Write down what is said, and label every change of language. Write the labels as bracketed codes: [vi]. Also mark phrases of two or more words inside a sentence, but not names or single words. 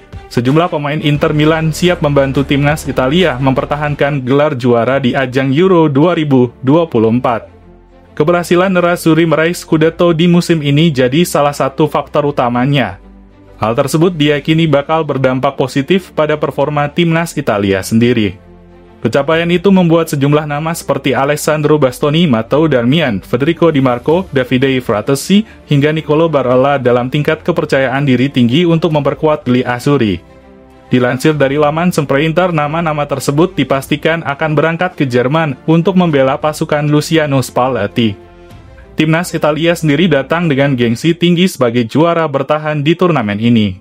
[id] Sejumlah pemain Inter Milan siap membantu timnas Italia mempertahankan gelar juara di ajang Euro 2024. Keberhasilan Nerazzurri meraih Scudetto di musim ini jadi salah satu faktor utamanya. Hal tersebut diyakini bakal berdampak positif pada performa timnas Italia sendiri. Pencapaian itu membuat sejumlah nama seperti Alessandro Bastoni, Matteo Darmian, Federico Di Marco, Davide Fratesi, hingga Nicolo Barella dalam tingkat kepercayaan diri tinggi untuk memperkuat Gli Azzurri. Dilansir dari laman Sprinter, nama-nama tersebut dipastikan akan berangkat ke Jerman untuk membela pasukan Luciano Spalletti. Timnas Italia sendiri datang dengan gengsi tinggi sebagai juara bertahan di turnamen ini.